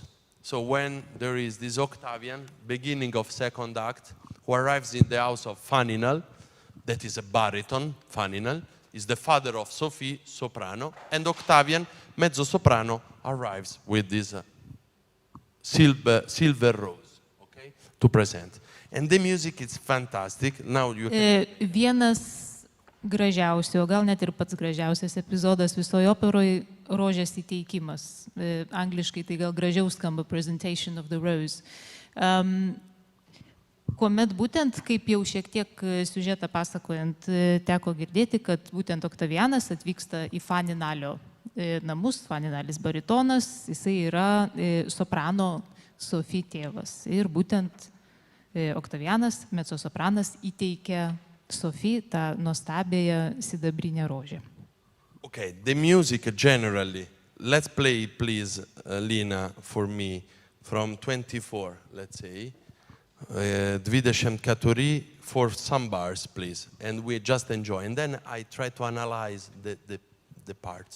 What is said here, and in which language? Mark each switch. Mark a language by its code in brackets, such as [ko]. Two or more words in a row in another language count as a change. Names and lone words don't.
[en] So when there is this Octavian, beginning of second act, who arrives in the house of Faninal, that is a baritone, Faninal, is the father of Sophie, soprano, and Octavian, mezzo-soprano, arrives with this silver rose, okay, to present. And the music is fantastic. Now you can... [lt] Vienas gražiausių, o gal net ir pats gražiausias epizodas visoje operoje - rožės įteikimas. Angliškai tai gal gražiau skamba [en] presentation of the rose. [lt] Kuomet būtent, kaip jau šiek tiek siužetą pasakojant, teko girdėti, kad būtent Oktavianas atvyksta į Faninalio namus, Faninalis baritonas, jisai yra soprano Sophie tėvas. Ir būtent Oktavianas, mezzosopranas, įteikia Sophie tą nuostabėją sidabrinę rožę. [en] Okay, the music generally, let's play please, Lina, for me, from 24, let's say. 24 for some bars, please, and we just enjoy. And then I try to analyze the parts.